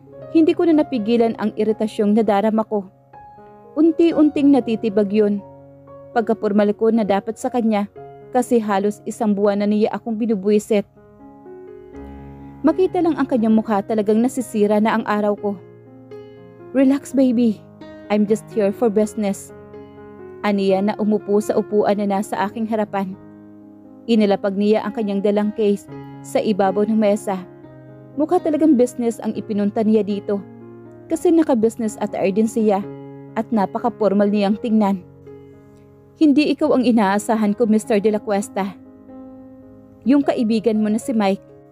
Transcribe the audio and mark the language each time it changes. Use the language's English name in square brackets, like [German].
[Filipino] Hindi ko na napigilan ang iritasyong nadarama ko. Unti-unting natitibag yun. Pagkapurmal ko na dapat sa kanya kasi halos 1 buwan na niya akong binubuwisit. Makita lang ang kanyang mukha, talagang nasisira na ang araw ko. [English] Relax baby, I'm just here for business. [Filipino] Aniya na umupo sa upuan na nasa aking harapan. Inilapag niya ang kanyang dalang case sa ibabaw ng mesa. Mukha talagang business ang ipinunta niya dito kasi naka-business attire din siya at napaka-formal niyang tingnan. Hindi ikaw ang inaasahan ko, Mr. De La Cuesta. Yung kaibigan mo na si Mike.